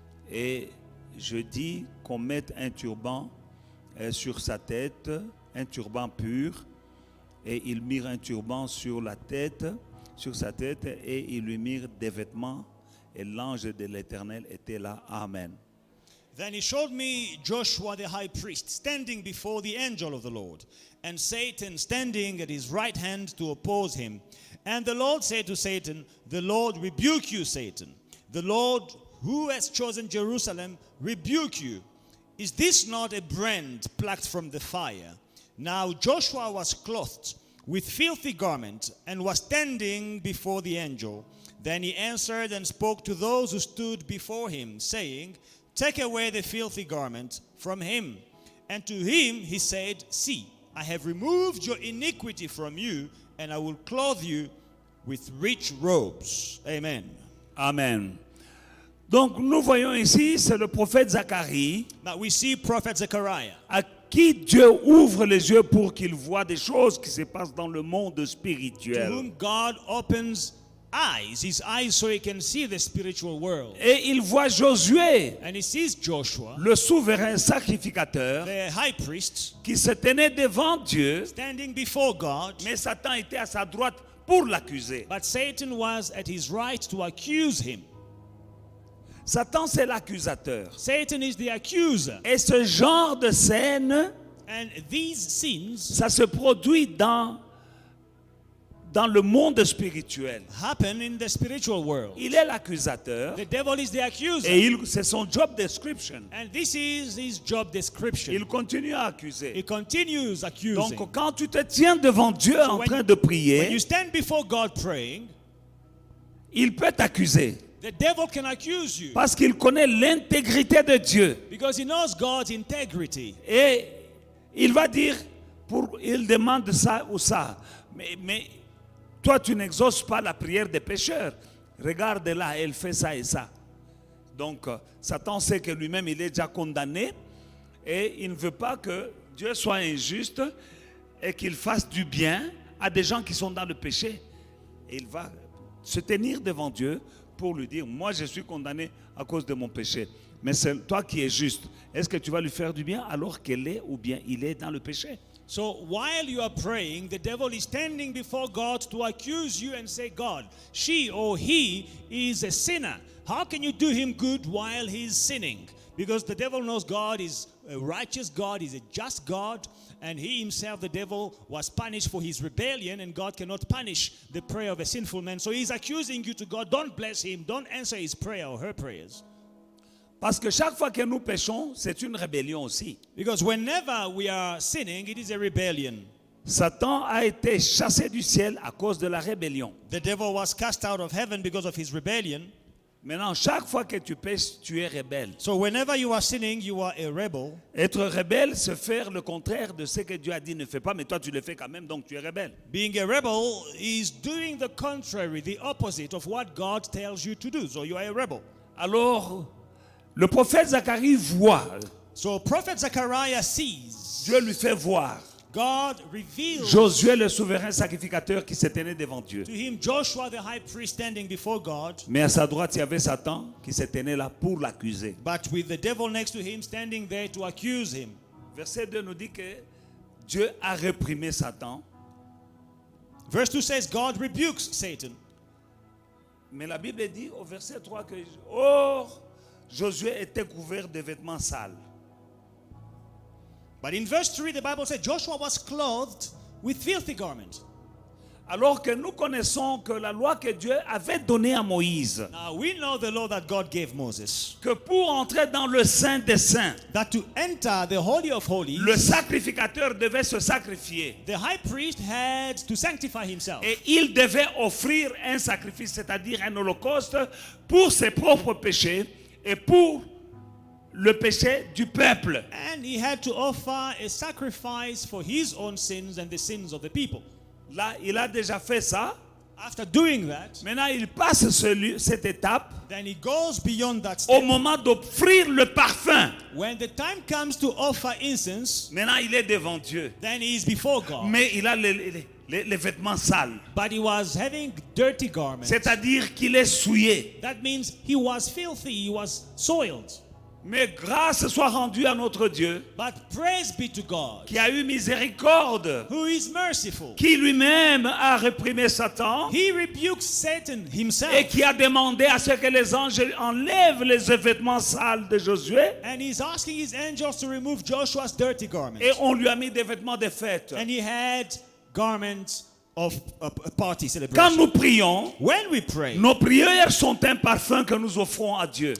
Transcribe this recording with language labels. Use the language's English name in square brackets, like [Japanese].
[French] Et je dis qu'on mette un turban sur sa tête, un turban pur, et ils mirent un turban sur sa tête, et ils lui mirent des vêtements, et l'ange de l'Éternel était là. Amen. [English] Then he showed me Joshua the high priest standing before the angel of the Lord, and Satan standing at his right hand to oppose him. And the Lord said to Satan, the Lord rebuke you, Satan. The Lord who has chosen Jerusalem rebuke you. Is this not a brand plucked from the fire? Now Joshua was clothed with filthy garment and was standing before the angel. Then he answered and spoke to those who stood before him, saying, take away the filthy garment from him. And to him he said, see, I have removed your iniquity from you, and I will clothe you with rich robes. Amen. Amen. [French] Donc nous voyons ici, c'est le prophète Zacharie. [English] Now we see Prophet Zechariah, [French] À qui Dieu ouvre les yeux pour qu'il voit des choses qui se passent dans le monde [English] to [French] spirituel. [English] whom God opens his eyes so he can see the spiritual world. [French] Et il voit Josué, [English] And he sees Joshua, [French] le souverain sacrificateur, [English] the high priest, [French] qui se tenait devant Dieu, [English] standing before God, [French] mais Satan était à sa droite pour l'accuser. [English] But Satan was at his right to accuse him. [French] Satan, c'est l'accusateur. [English] Satan is the accuser. [French] Et ce genre de scène, [English] And these sins [French] ça se produit dans le monde spirituel. [English] happen in the spiritual world. [French] Il est l'accusateur [English] The devil is the accuser. [French] et c'est son [English] job description. And this is his job description. [French] Il continue à accuser. [English] He continues accusing. [French] Donc quand tu te tiens devant Dieu en [English] when- [French] train de [English] When [French] prier, [English] you stand before God praying, [French] il peut t'accuser [English] the devil can accuse you [French] parce qu'il connaît l'intégrité de Dieu. [English] because he knows God's integrity. [French] Et il va dire, il demande ça ou ça. Mais toi, tu n'exauces pas la prière des pécheurs. Regarde là, elle fait ça et ça. Donc, Satan sait que lui-même, il est déjà condamné. Et il ne veut pas que Dieu soit injuste et qu'il fasse du bien à des gens qui sont dans le péché. Et il va se tenir devant Dieu pour lui dire, moi, je suis condamné à cause de mon péché. Mais c'est toi qui es juste. Est-ce que tu vas lui faire du bien alors qu'elle est ou bien il est dans le péché? [English] So while you are praying, the devil is standing before God to accuse you and say, God, she or he is a sinner. How can you do him good while he's sinning? Because the devil knows God is a righteous God, is a just God, and he himself, the devil, was punished for his rebellion, and God cannot punish the prayer of a sinful man. So he's accusing you to God, don't bless him, don't answer his prayer or her prayers. [French] Parce que chaque fois que nous péchons, c'est une rébellion aussi. [English] Because whenever we are sinning, it is a rebellion. [French] Satan a été chassé du ciel à cause de la rébellion. [English] The devil was cast out of heaven because of his rebellion. [French] Maintenant, chaque fois que tu pêches, tu es rebelle. [English] So whenever you are sinning, you are a rebel. [French] Être rebelle, c'est faire le contraire de ce que Dieu a dit ne fais pas, mais toi tu le fais quand même, donc tu es rebelle. [English] Being a rebel is doing the contrary, the opposite of what God tells you to do. So you are a rebel. [French] Alors, le prophète Zacharie voit, [English] So Prophet Zechariah sees, [French] Dieu lui fait voir [English] God reveals [French] Josué le souverain sacrificateur qui se tenait devant Dieu. [English] to him Joshua the high priest standing before God, [French] Mais à sa droite, il y avait Satan qui se tenait là pour l'accuser. [English] but with the devil next to him standing there to accuse him. [French] Verset 2 nous dit que Dieu a réprimé Satan. [English] Verse 2 says God rebukes Satan. [French] Mais la Bible dit au verset 3 que or, Josué était couvert de vêtements sales. [English] But in verse 3 the Bible says Joshua was clothed with filthy garments. [French] Alors que nous connaissons que la loi que Dieu avait donnée à Moïse, [English] Now we know the law that God gave Moses, [French] que pour entrer dans le Saint des Saints, [English] that to enter the Holy of Holies, [French] le sacrificateur devait se sacrifier. [English] the high priest had to sanctify himself. [French] Et il devait offrir un sacrifice, c'est-à-dire un holocauste, pour ses propres péchés et pour le péché du peuple. [English] And he had to offer a sacrifice for his own sins and the sins of the people. [French] Là, il a déjà fait ça. [English] After doing that, [French] Maintenant, il passe cette étape [English] then he goes beyond that [French] au [English] step. [French] moment d'offrir le parfum. [English] When the time comes to offer incense, [French] Maintenant, il est devant Dieu. [English] then he is before God. [French] Mais il a les vêtements sales. [English] But he was having dirty garments. [French] C'est-à-dire qu'il est souillé. [English] That means he was filthy, he was soiled. [French] Mais grâce soit rendue à notre Dieu, [English] But praise be to God, [French] qui a eu miséricorde, [English] who is merciful. [French] qui lui-même a réprimé Satan [English] He rebukes Satan himself. [French] et qui a demandé à ce que les anges enlèvent les vêtements sales de Josué. [English] And he's asking his angels to remove Joshua's dirty garments. [French] Et on lui a mis des vêtements de fête. [English] And he had garments of a party [French] Quand [English] celebration. [French] nous prions, [English] When we pray, [French] nos prières sont un parfum que nous offrons à Dieu.